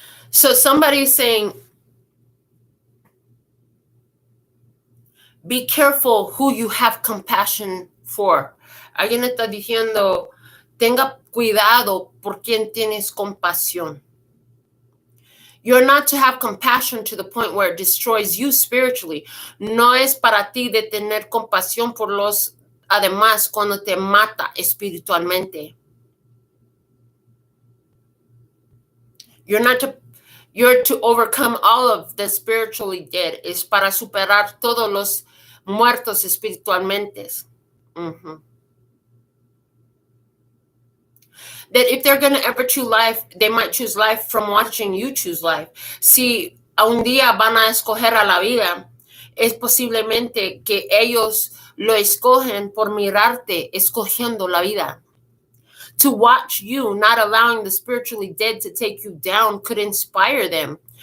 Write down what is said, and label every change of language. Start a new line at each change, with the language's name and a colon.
English: So somebody's saying, be careful who you have compassion for.
Spanish: Alguien está diciendo, tenga cuidado por quien tienes compasión.
English: You're not to have compassion to the point where it destroys you spiritually.
Spanish: No es para ti de tener compasión por los además cuando te mata espiritualmente.
English: You're to overcome all of the spiritually dead.
Spanish: Es para superar todos los muertos espiritualmente.
English: That if they're going to ever choose life, they might choose life from watching you choose life.
Spanish: Si un día van a escoger a la vida, es posiblemente que ellos lo escogen por mirarte escogiendo la vida.
English: To watch you not allowing the spiritually dead to take you down could inspire them.